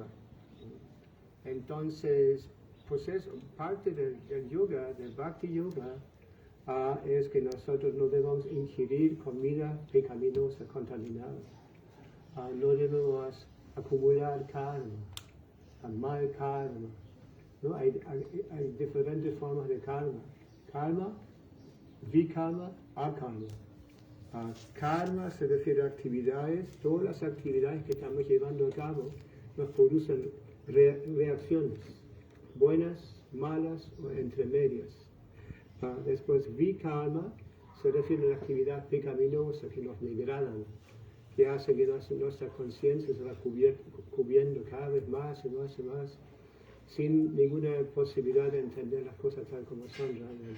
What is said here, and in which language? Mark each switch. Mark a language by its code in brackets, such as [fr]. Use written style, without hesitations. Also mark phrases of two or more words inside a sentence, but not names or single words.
[es] Entonces, pues eso, parte del yoga, del Bhakti Yoga, es que nosotros no debemos ingerir comida pecaminosa, contaminada. No debemos acumular karma, mal karma. ¿No? Hay diferentes formas de karma. Karma, vikarma, akarma. Karma se refiere a actividades, todas las actividades que estamos llevando a cabo nos producen reacciones, buenas, malas o entre medias. Después, vikarma se refiere a la actividad pecaminosa que nos degradan, que hace que nuestra conciencia se va cubriendo cada vez más y más y más, sin ninguna posibilidad de entender las cosas tal como son realmente.